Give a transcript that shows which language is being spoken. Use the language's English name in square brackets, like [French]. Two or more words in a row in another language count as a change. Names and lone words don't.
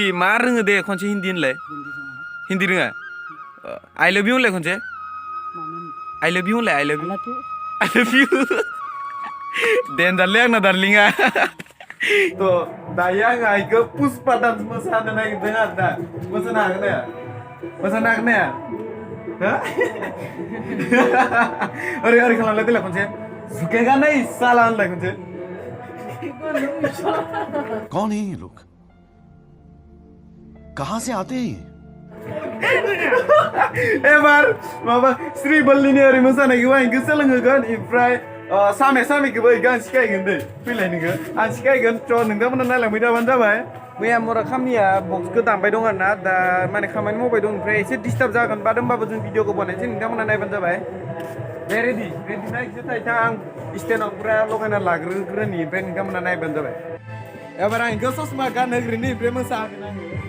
[Bodo] मा रोङो दे खनसे हिन्दी होनलाय हिन्दी रोङा [English] I love you [Bodo] होनलाय खनसे [English] I love you [Bodo] होनलाय [English] I love you [Bodo] देनजारलै आंना दार्लिंआ थ' दायो आङो आइखौ पुष्पा डान्स मोसानो नागिरदों आरोना मोसानो हागोन ना ओरै खालामलाय देलाय खनसे [Hindi] झुकेगा नै साला [Bodo] होनलाय खनसे [Hindi] कौन है ये लोग कहां से आते हैं ये? [Bodo] एबार माबा श्री बल्लिनि ओरै मोसानायखौ आं गोसो लोंहोगोन ओमफ्राय सामेखौबो आं सिखायगोन दै फैलाय नोङो आं सिखायगोन थ' नोंथांमोना नायलांबाय थाबानो जाबाय मैया मुराकामिया बक्सखौ दामबाय दं आरोना दा माने खामानि मावबाय दं ओमफ्राय एसे डिस्टार्ब जागोन बाद होमबाबो जों भिडिअखौ बानायनोसै नोंथांमोना नायबानो जाबाय दे रेडि ना एसे थाइथा आं स्टेनाव पुरा लगायना लाग्रोग्रोनि ओमफ्राय नोंथांमोना नायबानो जाबाय एबार आं इखौ ससमा गानहोग्रोनि ओमफ्राय मोसाहोगोन आङो